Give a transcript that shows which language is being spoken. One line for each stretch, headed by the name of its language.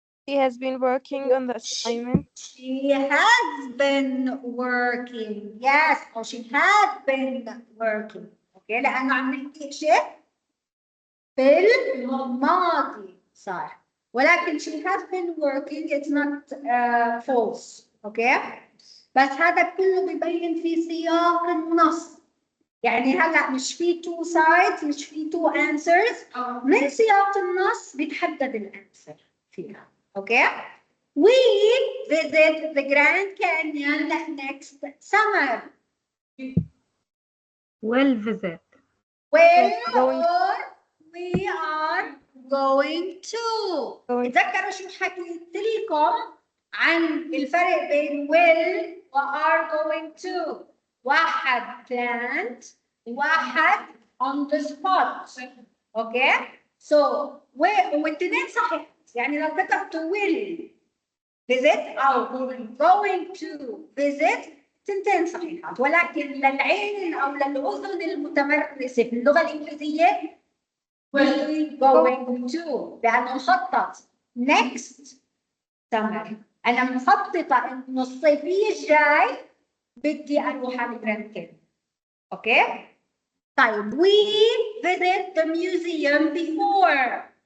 English: she has been working on the assignment. She has been working. Yes, or she has been working.
Arabic: اوكي لأنه عم نحكي شيء بالماضي صار.
English: ولكن she has been working, it's not false.
Arabic: اوكي؟ بس هذا كله ببين في سياق النص. يعني هلا مش في
English: two sides،
Arabic: مش في
English: two answers.
Arabic: من سياق النص بيتحدد الانسر فيها.
English: Okay? We visit the Grand Canyon next summer. will visit. Well, Going- or we are going to. Going-
Arabic: تذكروا شو حكيت لكم عن الفرق بين will و are going to.
English: واحد planned، واحد on the spot.
Arabic: اوكي؟ So والاثنين صحيح. يعني لو كتبت
English: will visit
Arabic: أو
English: going to visit
Arabic: تنتين صحيحات، ولكن للعين أو للأذن المتمرسة في اللغة الإنجليزية will going to، لأنه مخطط next summer. أنا مخططة إنه الصيفية الجاي بدي أروح على الجراند كانيون. أوكي؟ طيب
English: we visit the museum before.